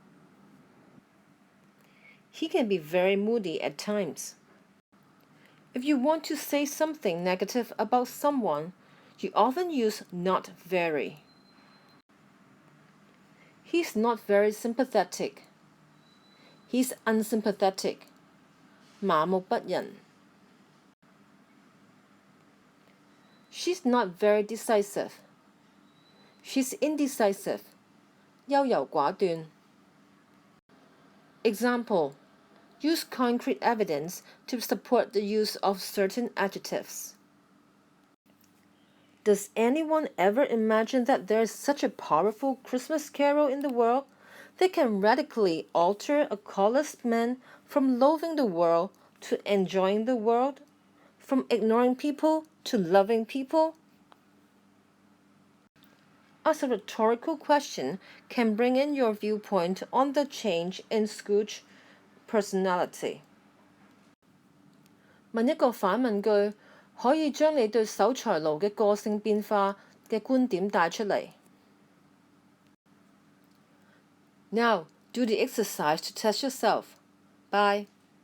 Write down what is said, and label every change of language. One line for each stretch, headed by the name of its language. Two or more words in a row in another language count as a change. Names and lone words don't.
English: He can be very moody at times. If you want to say something negative about someone, you often use not very. He's not very sympathetic. He's unsympathetic.
Cantonese: 麻木不仁。
English: She's not very decisive. She's indecisive.
Cantonese: 優柔寡斷。
English: Example: use concrete evidence to support the use of certain adjectives. Does anyone ever imagine that there is such a powerful Christmas carol in the world that can radically alter a callous man from loathing the world to enjoying the world, from ignoring people to loving people? As a rhetorical question can bring in your viewpoint on the change in Scrooge's personality.
Cantonese: 問一個反問句，可以將你對守財奴嘅個性變化嘅觀點帶出嚟。
English: Now, do the exercise to test yourself. Bye.